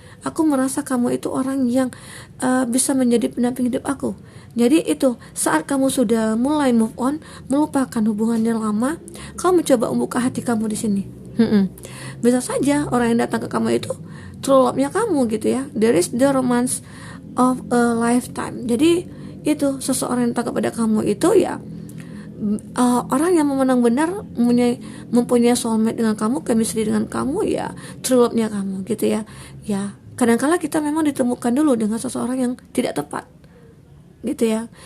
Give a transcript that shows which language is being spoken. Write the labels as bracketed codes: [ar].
[id] Aku merasa kamu itu orang yang bisa menjadi pendamping hidup aku. Jadi itu saat kamu sudah mulai move on, melupakan hubungan yang lama, kamu mencoba membuka hati kamu di sini. Bisa saja orang yang datang ke kamu itu true love-nya kamu gitu ya. [en] There is the romance of a lifetime. [id] Jadi itu seseorang yang datang kepada kamu itu ya orang yang memang benar mempunyai soulmate dengan kamu, chemistry dengan kamu ya, true love-nya kamu gitu ya. Ya, kadang-kala kita memang ditemukan dulu dengan seseorang yang tidak tepat gitu ya.